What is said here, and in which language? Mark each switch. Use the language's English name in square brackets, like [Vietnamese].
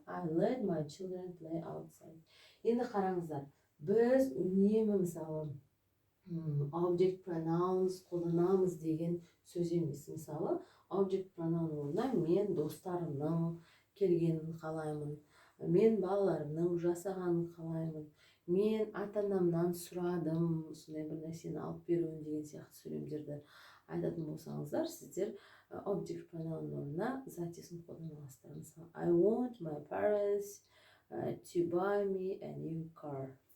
[English] I let my children play outside. [Kazakh] Енді қараңыздар, біз үнемі мысалы object pronouns қолданамыз деген сөз емес. Мысалы, object pronoun орнына мен достарымның келгенін қалаймын, мен балаларымның жасағанын қалаймын, мен ата-анамнан сұрадым, сондай бір нәрсені алып беруін деген сияқты сөйлемдерді айтатын болсаңыздар, сіздер object pronoun орнына затесін қолдана аласыздар. Мысалы, [English] I want my parents to buy me a new car.